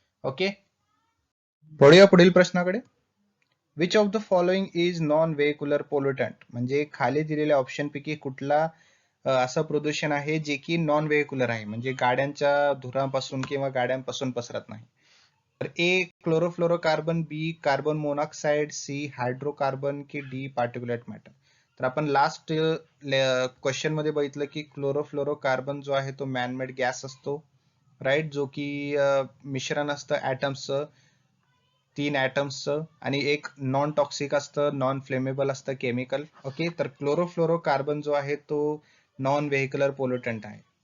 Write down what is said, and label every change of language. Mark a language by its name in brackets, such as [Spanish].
[Marathi] Okay, वळूया पुढील प्रश्नाकडे. [English] which of the following is non vehicular pollutant, [Marathi] म्हणजे खाली दिलेल्या ऑप्शन पैकी कुठला असं प्रदूषण आहे जे की नॉन व्हेक्युलर आहे, म्हणजे गाड्यांच्या धुरापासून किंवा गाड्यांपासून पसरत नाही. तर ए क्लोरोफ्लोरोकार्बन, बी कार्बन मोनॉक्साईड, सी हायड्रोकार्बन की डी पार्टिक्युलेट मॅटर. तर आपण लास्ट क्वेश्चन मध्ये बघितलं की क्लोरोफ्लोरोकार्बन जो आहे तो मॅनमेड गॅस असतो, राईट, जो की मिश्रण असतं ऍटम्सचं, तीन ऍटम्सचं, आणि एक नॉन टॉक्सिक असतं, नॉन फ्लेमेबल असतं केमिकल. ओके, तर क्लोरोफ्लोरोकार्बन जो आहे तो नॉन व्हेक्युलर पोल्युटंट आहे.